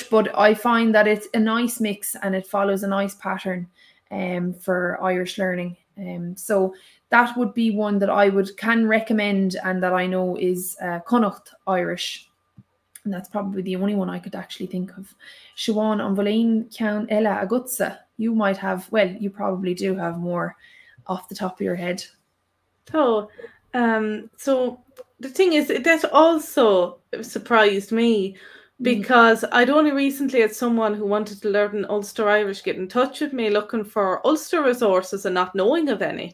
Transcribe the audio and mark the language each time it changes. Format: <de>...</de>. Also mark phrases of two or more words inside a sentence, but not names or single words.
<en>But I find that it's a nice mix and it follows a nice pattern for Irish learning. So that would be one that I can recommend, and that I know is Connacht Irish. And that's probably the only one I could actually think of.</en> <ga>Siobhán, an bhfuil ceann eile agutsa.</ga> <en>You might have, well, you probably do have more off the top of your head. So the thing is, that also surprised me, because I'd only recently had someone who wanted to learn Ulster Irish get in touch with me looking for Ulster resources and not knowing of any.</en>